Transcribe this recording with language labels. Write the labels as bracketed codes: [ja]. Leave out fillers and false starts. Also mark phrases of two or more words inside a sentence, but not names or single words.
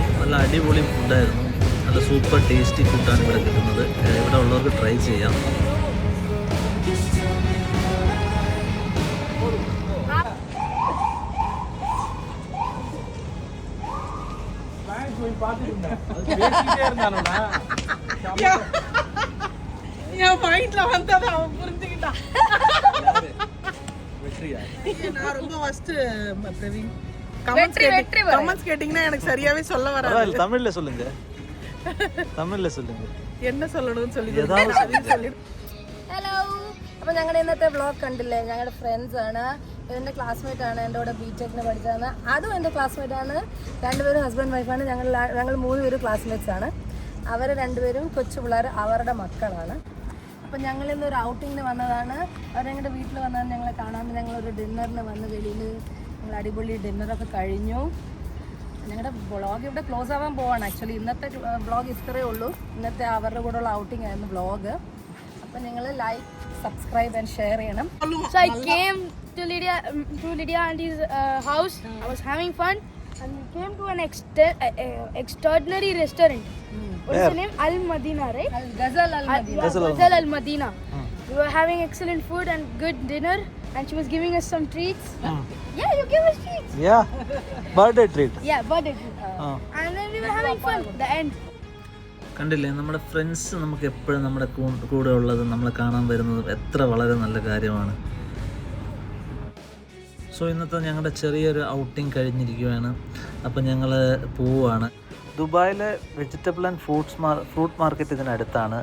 [ml] നല്ല അടിപൊളി ഫുഡായിരുന്നു. നല്ല [en] super tasty [ml] ഫുഡാണ് ഇവിടെ കിട്ടുന്നത്. ഇവിടെ ഉള്ളവർക്ക് ട്രൈ ചെയ്യാം. [ta] என் மைண்ட்ல வந்ததை அவன் புரிஞ்சுக்கிட்டான். நான் ரொம்ப ஃபர்ஸ்ட் பிரவீன் கமெண்ட்ஸ் கேட்டிங்கன்னா எனக்கு சரியாவே சொல்ல வராது. தமிழ்ல சொல்லுங்க, தமிழ்ல சொல்லுங்க, என்ன சொல்லணும்னு சொல்லி [ml] ഹലോ. അപ്പോൾ ഞങ്ങളുടെ ഇന്നത്തെ വ്ളോഗ് കണ്ടില്ലേ? ഞങ്ങളുടെ ഫ്രണ്ട്സ് ആണ്. എൻ്റെ ക്ലാസ്മേറ്റ് ആണ്, എൻ്റെ കൂടെ ബിടെക്കിന് പഠിച്ചതാണ്. അതും എൻ്റെ ക്ലാസ്മേറ്റ് ആണ്. രണ്ടുപേരും ഹസ്ബൻഡ് വൈഫാണ്. ഞങ്ങൾ 3 പേരും ക്ലാസ്മേറ്റ്സ് ആണ്. അവർ രണ്ടുപേരും കൊച്ചു പിള്ളേർ, അവരുടെ മക്കളാണ്. അപ്പം ഞങ്ങളിന്നൊരു ഔട്ടിങ്ങിന് വന്നതാണ്. അവർ ഞങ്ങളുടെ വീട്ടിൽ വന്നതാണ് ഞങ്ങളെ കാണാൻ. ഞങ്ങളൊരു ഡിന്നറിന് വന്ന് വെളിയിൽ ഞങ്ങൾ അടിപൊളി ഡിന്നറൊക്കെ കഴിഞ്ഞു. ഞങ്ങളുടെ വ്ളോഗ് ഇവിടെ ക്ലോസ് ആവാൻ പോവാണ്. ആക്ച്വലി ഇന്നത്തെ വ്ളോഗ് ഇത്രയേ ഉള്ളൂ. ഇന്നത്തെ അവരുടെ കൂടെയുള്ള ഔട്ടിംഗ് ആയിരുന്നു വ്ളോഗ്. അപ്പം നിങ്ങൾ [en] like, subscribe and share [ml] ചെയ്യണം. [en] So I came to Lydia auntie's house. I was having fun and we came to an extraordinary restaurant. What's the name? Al Madina, right? ഗസൽ അൽ മദീന. Ghazal Al Madina. We were having excellent food and good dinner. and she was giving us some treats. Yeah, you give us treats. Yeah, birthday treat. Yeah, birthday treat. And then we were having fun. The end. [ml] കണ്ടില്ലേ, നമ്മുടെ ഫ്രണ്ട്സ് നമുക്ക് എപ്പോഴും നമ്മുടെ കൂടെ ഉള്ളതും നമ്മളെ കാണാൻ വരുന്നതും എത്ര വളരെ നല്ല കാര്യമാണ്. സോ ഇന്നത്തെ ഞങ്ങളുടെ ചെറിയൊരു ഔട്ടിങ് കഴിഞ്ഞിരിക്കുകയാണ്. അപ്പോൾ ഞങ്ങൾ പോവുകയാണ്. ദുബായിലെ [en] vegetable and fruit market [ml] ഇതിനടുത്താണ്.